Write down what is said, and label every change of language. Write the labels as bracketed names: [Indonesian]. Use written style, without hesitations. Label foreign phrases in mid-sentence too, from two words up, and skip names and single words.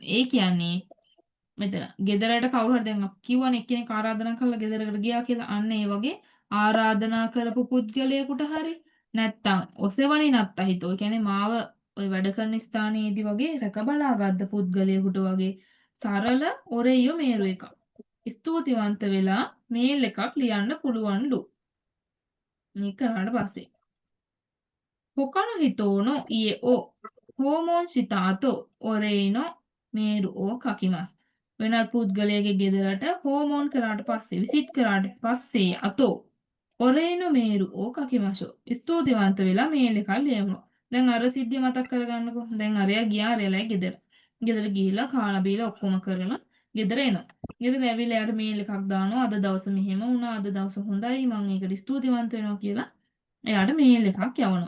[Sinhala] ඒ කියන්නේ මෙතන ගෙදරට කවුරු හරි දැන් අපි කියවනේ එක්කෙනෙක් ආරාධනා කරලා ගෙදරකට ගියා කියලා අන්න ඒ වගේ ආරාධනා කරපු පුද්ගලයෙකුට හරි නැත්තම් [Japanese] お世話になった人. [Sinhala] ඒ කියන්නේ මාව ওই වැඩ කරන ස්ථානයේදී වගේ රැකබලා ගත්ත පුද්ගලයෙකුට වගේ සරල [Japanese] お礼のメール [Sinhala] එකක්. ස්තුතිවන්ත වෙලා මේල් එකක් ලියන්න පුළුවන්ලු. මේක කරාට පස්සේ [Japanese] 他の人の家を訪問した後、お礼のメールを書きます. [Sinhala] වෙනත් පුද්ගලයාගේ ගෙදරට 訪問 කරාට පස්සේ විසිට් කරාට පස්සේ [Japanese] 後お礼のメールを書きましょう. [Sinhala] ස්තුතිවන්ත වෙලා මේල් එකක් ලියමු. දැන් අර සිද්ධිය මතක් කරගන්නකෝ. දැන් අරයා ගියා අරයලයි ගෙදර. ගෙදර ගිහිල්ලා කාලා බීලා ඔක්කොම කරලා ගෙදර එනවා. ගෙදර ඇවිල්ලා එයාට මේල් එකක් දානවා අද දවස මෙහෙම වුණා අද දවස හොඳයි මම ඒකට ස්තුතිවන්ත වෙනවා කියලා එයාට මේල් එකක් යවනවා.